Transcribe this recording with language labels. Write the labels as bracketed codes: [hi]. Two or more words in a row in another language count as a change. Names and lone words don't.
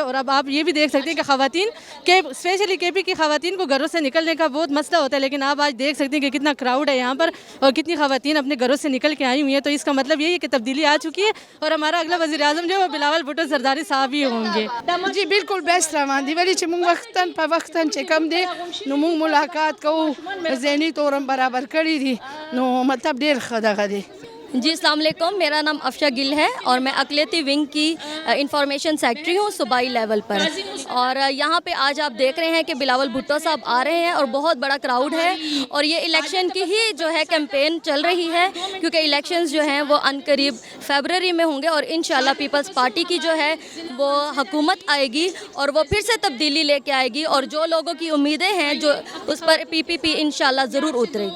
[ur] اور اب آپ یہ بھی دیکھ سکتے ہیں کہ خواتین کے اسپیشلی کے پی کی خواتین کو گھروں سے نکلنے کا بہت مسئلہ ہوتا ہے, لیکن آپ آج دیکھ سکتے ہیں کہ کتنا کراؤڈ ہے یہاں پر اور کتنی خواتین اپنے گھروں سے نکل کے آئی ہوئی ہیں. تو اس کا مطلب یہی ہے کہ تبدیلی آ چکی ہے اور ہمارا اگلا وزیر اعظم جو ہے وہ بلاول بھٹو زرداری صاحب ہی ہوں گے. [ps] جی بالکل بیسٹ روان دي, ولې چې مونږ وختاً په وختاً چې کم دی نو مونږ ملاقات کوو, ذهني طور هم برابر کړي دي, نو مطلب ډېر ښه دغه دی. [ur] جی السلام علیکم, میرا نام افشا گل ہے اور میں اقلیتی ونگ کی [en] information secretary [ur] ہوں صوبائی لیول پر. اور یہاں پہ آج آپ دیکھ رہے ہیں کہ بلاول بھٹو صاحب آ رہے ہیں اور بہت بڑا کراؤڈ ہے اور یہ الیکشن کی ہی جو ہے کیمپین چل رہی ہے کیونکہ الیکشنز جو ہیں وہ عنقریب فیبرری میں ہوں گے اور انشاءاللہ پیپلز پارٹی کی جو ہے وہ حکومت آئے گی اور وہ پھر سے تبدیلی لے کے آئے گی اور جو لوگوں کی امیدیں ہیں جو اس پر پی پی پی انشاءاللہ ضرور اترے گی.